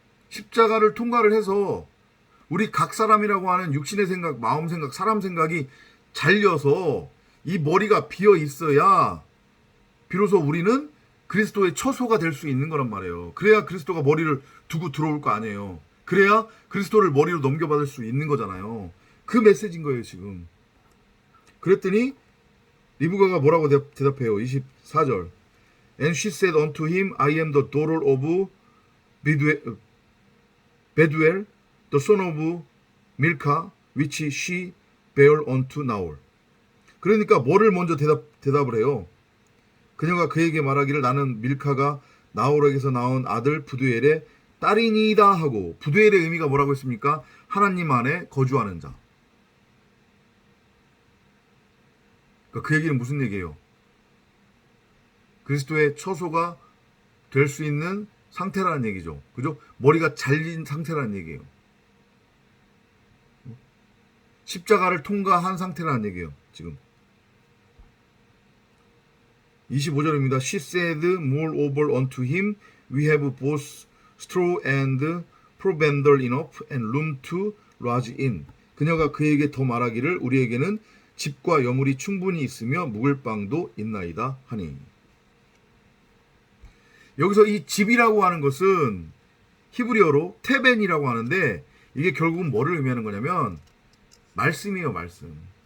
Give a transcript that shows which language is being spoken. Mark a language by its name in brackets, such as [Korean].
[Korean] 십자가를 통과를 해서 우리 각 사람이라고 하는 육신의 생각, 마음 생각, 사람 생각이 잘려서 이 머리가 비어 있어야 비로소 우리는 그리스도의 처소가 될 수 있는 거란 말이에요. 그래야 그리스도가 머리를 두고 들어올 거 아니에요. 그래야 그리스도를 머리로 넘겨받을 수 있는 거잖아요. 그 메시지인 거예요, 지금. 그랬더니 리브가가 뭐라고 대답해요? 24절. [English] And she said unto him, I am the daughter of Beduel, the son of Milcah, which she bare unto Nahor. [Korean] 그러니까 뭐를 먼저 대답을 해요? 그녀가 그에게 말하기를 나는 밀카가 나홀에게서 나온 아들 부두엘의 딸이니이다 하고, 부두엘의 의미가 뭐라고 했습니까? 하나님 안에 거주하는 자. 그러니까 그 얘기는 무슨 얘기예요? 그리스도의 처소가 될 수 있는 상태라는 얘기죠. 그죠? 머리가 잘린 상태라는 얘기예요. 십자가를 통과한 상태라는 얘기예요, 지금. 25절입니다. [English] She said moreover unto him, we have both straw and provender enough and room to lodge in. [Korean] 그녀가 그에게 더 말하기를 우리에게는 집과 여물이 충분히 있으며 묵을 빵도 있나이다 하니. 여기서 이 집이라고 하는 것은 히브리어로 테벤이라고 하는데, 이게 결국은 뭐를 의미하는 거냐면 말씀이에요. 말씀.